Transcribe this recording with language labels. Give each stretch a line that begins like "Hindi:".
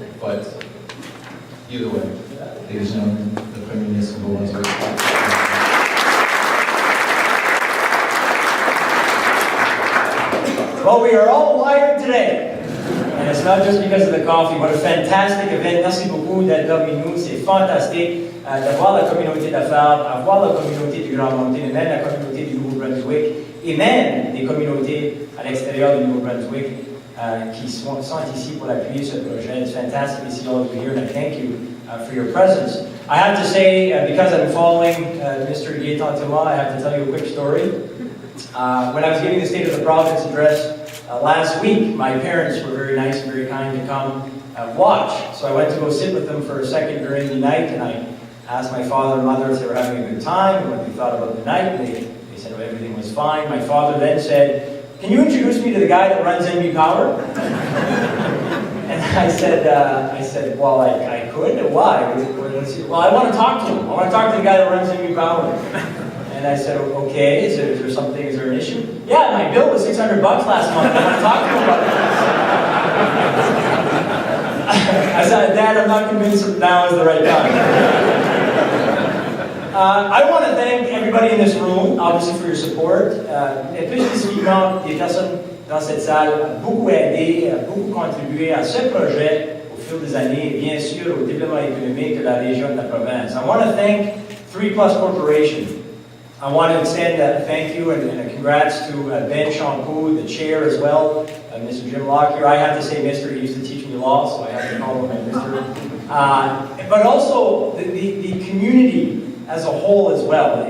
English: But either way, ladies and gentlemen, the Premier Minister of New Brunswick. Well, we are all wired today. And it's not just because of the coffee. What a fantastic event.
French: Merci beaucoup d'être parmi nous. C'est fantastique d'avoir la communauté d'affaires, avoir la communauté du Grand Moncton, et même la communauté du Nouveau-Brunswick, et même des communautés à l'extérieur du Nouveau-Brunswick qui sont ici pour appuyer ce projet.
English: It's fantastic to see all of you here, and I thank you for your presence. I have to say, because I'm following Mr. Gaetan Thomas, I have to tell you a quick story. When I was giving the State of the Province address last week, my parents were very nice and very kind to come watch. So I went to go sit with them for a second during the night, and I asked my father and mother if they were having a good time and what they thought about the night. And they said everything was fine. My father then said, "Can you introduce me to the guy that runs NEW-Power?" And I said, well, I could. Why? Well, I want to talk to him. I want to talk to the guy that runs NEW-Power. And I said, okay, is there something, is there an issue? Yeah, my bill was $600 last month. I want to talk to him about it. I said, Dad, I'm not convinced that now is the right time. I want to thank everybody in this room, obviously, for your support.
French: Et plus spécifiquement, des personnes dans cette salle ont beaucoup aidé, beaucoup contribué à ce projet au fil des années, et bien sûr au développement économique de la région de la province.
English: I want to thank 3+ Corporation. I want to extend a thank you and a congrats to Ben Champoux, the chair as well, Mr. Jim Lockyer. I have to say Mr. He used to teach me law, so I have to call him Mr. But also the community as a whole as well.